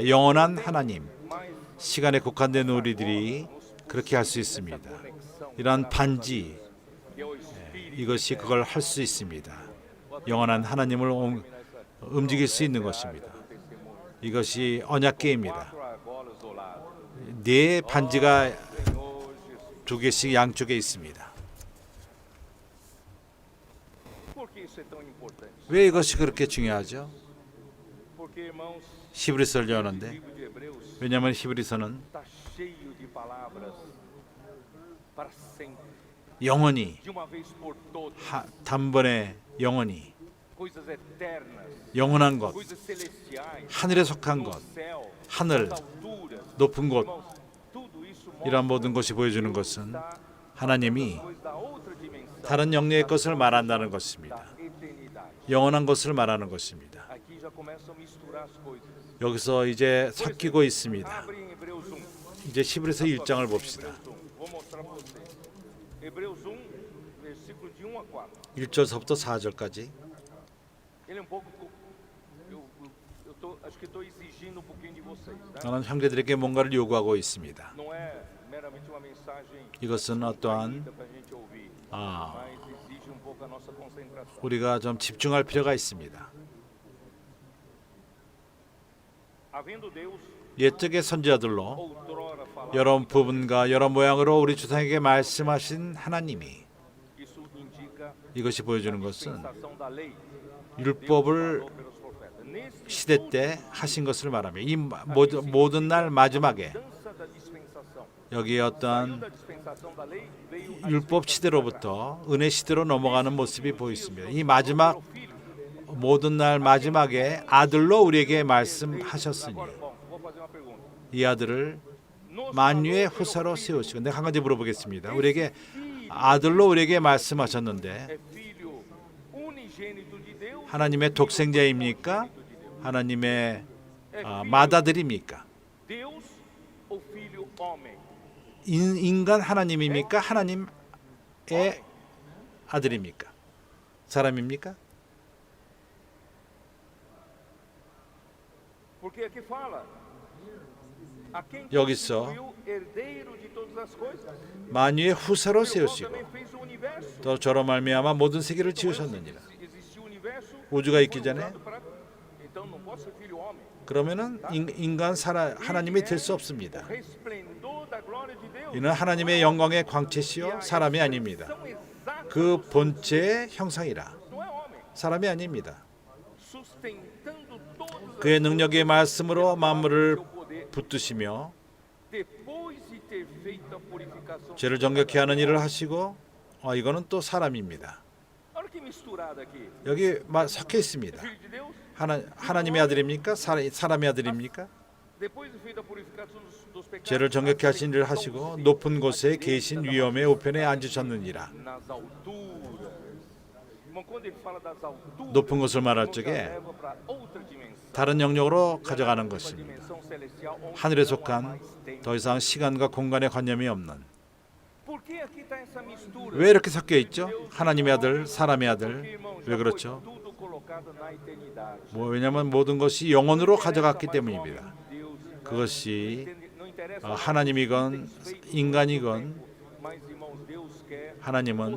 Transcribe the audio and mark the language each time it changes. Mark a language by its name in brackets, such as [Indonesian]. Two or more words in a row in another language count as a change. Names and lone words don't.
[Korean] 영원한 하나님, [Portuguese] mas [Korean] 시간에 국한된 우리들이 그렇게 할 수 있습니다. [Portuguese] conexão [Korean] 이러한 반지, [Portuguese] que é o Espírito. [Korean] 이것이 그걸 할 수 있습니다. 영원한 하나님을 움직일 수 있는 것입니다. 이것이 언약궤입니다. [Portuguese] Quatro argolas do lado. [Korean] 네 반지가 [Portuguese] Senhor Jesus. [Korean] 두 개씩 양쪽에 있습니다. [Portuguese] Por que isso é tão importante? [Korean] 왜 이것이 그렇게 중요하죠? [Portuguese] Porque, irmãos, [Korean] 히브리서를 [Portuguese] o [Korean] 여는데 [Portuguese] livro de Hebreus [Korean] 왜냐하면 히브리서는 [Portuguese] está cheio de palavras para sempre, [Korean] 영원히 [Portuguese] de uma vez por todas, [Korean] 단번에 영원히 [Portuguese] coisas eternas, [Korean] 영원한 것, [Portuguese] coisas celestiais, [Korean] 하늘에 속한 [Portuguese] no [Korean] 것, [Portuguese] céu, [Korean] 하늘, [Portuguese] nas alturas. [Korean] 높은 곳, [Portuguese] Irmãos, tudo isso [Korean] 이러한 [Portuguese] mostra [Korean] 모든 것이 보여주는 것은 하나님이 [Portuguese] coisas da outra dimensão, [Korean] 다른 영역의 것을 말한다는 것입니다. [Portuguese] da eternidade. [Korean] 영원한 것을 말하는 것입니다. [Portuguese] Aqui já começam a misturar as coisas. [Korean] 여기서 이제 섞이고 있습니다. [Portuguese] Abre em Hebreus 1. [Korean] 이제 히브리서 1장을 봅시다. [Portuguese] Hebreus 1. Vou mostrar para você. Hebreus 1, versículo de 1 a 4. [Korean] 1절서부터 4절까지. [Portuguese] Ele é um pouco. Acho que estou exigindo um pouquinho de vocês. Tá? [Korean] 저는 형제들에게 뭔가를 요구하고 있습니다. [Portuguese] Não é meramente uma mensagem [Korean] 이것은 어떠한 [Portuguese] para a gente ouvir, 아, mas exige um pouco a nossa concentração. [Korean] 우리가 좀 집중할 필요가 있습니다. [Portuguese] Havendo Deus [Korean] 옛적의 선지자들로 [Portuguese] outrora falado, [Korean] 여러 부분과 여러 모양으로 우리 조상에게 말씀하신 하나님이 [Portuguese] isso indica [Korean] 이것이 보여주는 것은 [Portuguese] dispensação da lei. [Korean] 율법을 [Portuguese] Falou pelos profetas. Nesse [Korean] 시대 때 하신 것을 말하며 이 모든 날 마지막에 [Portuguese] mudança da dispensação. [Korean] 여기에 [Portuguese] Saiu [Korean] 어떠한 [Portuguese] da dispensação da lei, veio a [Korean] 율법 시대로부터 은혜 시대로 넘어가는 모습이 보였습니다. 이 마지막 [Portuguese] filho. [Korean] 모든 날 마지막에 아들로 우리에게 말씀하셨으니 [Portuguese] Agora, bom, vou fazer uma pergunta. [Korean] 이 아들을 [Portuguese] Nos [Korean] 만유의 [Portuguese] falou pelo [Korean] 후사로 [Portuguese] filho. [Korean] 세우시고 내가 한 가지 물어보겠습니다. 우리에게 아들로 우리에게 말씀하셨는데 [Portuguese] É filho unigênito de Deus. [Korean] 하나님의 독생자입니까? 하나님의 맏아들입니까? [Portuguese] Deus ou filho homem? [Korean] 인간 하나님입니까? 하나님의 아들입니까? 사람입니까? [Portuguese] Porque aqui fala a quem [Korean] 여기서 [Portuguese] constituiu herdeiro de todas as coisas. [Korean] 만유의 후사로 [Portuguese] Deus [Korean] 세우시고 [Portuguese] também fez o universo. [Korean] 또 저로 말미암아 모든 세계를 지으셨느니라. [Portuguese] Existiu o universo. [Korean] 우주가 있기 전에 [Portuguese] Então não pode ser filho homem. [Korean] 그러면은 인간 하나님이 될 수 없습니다. [Portuguese] Resplendor da glória de Deus. [Korean] 이는 하나님의 영광의 광채시요 사람이 아닙니다. [Portuguese] São exatas. [Korean] 그 본체의 형상이라 [Portuguese] Não é homem. [Korean] 사람이 아닙니다. [Portuguese] Sustentando todas [Korean] 그의 능력의 말씀으로 만물을 [Portuguese] seu poder. [Korean] 붙드시며 [Portuguese] Depois de ter feito a purificação. [Korean] 죄를 정결케 하는 일을 하시고 이거는 또 사람입니다. [Portuguese] Olha que misturada aqui. [Korean] 여기 섞여 있습니다. [Portuguese] Filho de Deus. [Korean] 하나님의 아들입니까? 사람의 아들입니까? [Portuguese] Depois de feita a purificação dos pecados. [Korean] 죄를 정결케 하신 일을 하시고 높은 곳에 계신 위엄의 우편에 앉으셨느니라. [Portuguese] Nas alturas. Irmão, quando ele fala das alturas, [Korean] 높은 곳을 말할 [Portuguese] nos [Korean] 적에 [Portuguese] leva para outra dimensão. [Korean] 다른 영역으로 가져가는 [Portuguese] Uma [Korean] 것입니다. [Portuguese] dimensão celestial onde [Korean] 하늘에 [Portuguese] não há [Korean] 속한 [Portuguese] mais tempo. [Korean] 더 이상 시간과 공간의 관념이 없는 [Portuguese] Por que aqui está essa mistura? [Korean] 왜 이렇게 섞여 있죠? 하나님의 아들, 사람의 [Portuguese] Porque, [Korean] 아들. [Portuguese] irmão, já [Korean] 왜 [Portuguese] foi [Korean] 그렇죠? [Portuguese] tudo colocado na eternidade. [Korean] 왜냐하면 모든 것이 영원으로 가져갔기 [Portuguese] Não interessa mais [Korean] 때문입니다. [Portuguese] homem, Deus, [Korean] 그것이 [Portuguese] não interessa mais [Korean] 하나님이건 [Portuguese] o que tem feito [Korean] 인간이건 [Portuguese] no tempo, mas, irmãos, Deus quer [Korean] 하나님은